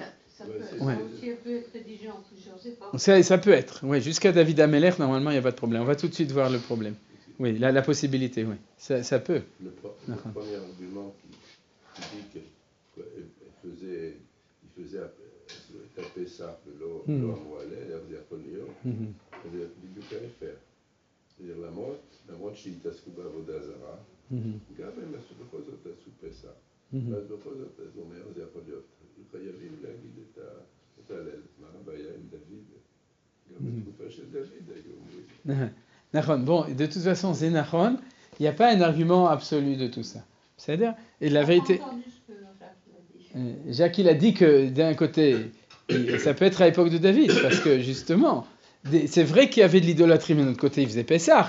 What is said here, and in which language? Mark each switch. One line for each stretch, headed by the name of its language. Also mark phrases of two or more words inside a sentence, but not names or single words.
French: ça peut être rédigé en plusieurs époques. Ça peut être, oui, jusqu'à David Ameller, normalement il n'y a pas de problème. On va tout de suite voir le problème. Oui, la possibilité, oui. Ça peut. Le premier argument qui dit qu'il faisait taper ça, l'eau
Hebrew: המועלה, זה יכול להיות, זה בדיוק ההפך. c'est-à-dire למרות שהתעסקו בעבודה זרה, גם הם עשו בכל זאת עשו פסח. ואז בכל זאת, זה אומר, זה יכול להיות. חייבים להגיד את ההלל. מה הבעיה עם דוד? גם בתקופה של דוד היו אומרים. Nachon.
French: Bon, de toute façon, c'est Nachon. Il n'y a pas un argument absolu de tout ça. C'est-à-dire, et la vérité. Jacques, il a dit que d'un côté, ça peut être à l'époque de David, parce que justement, c'est vrai qu'il y avait de l'idolâtrie, mais de l'autre côté, ils faisaient Pessah.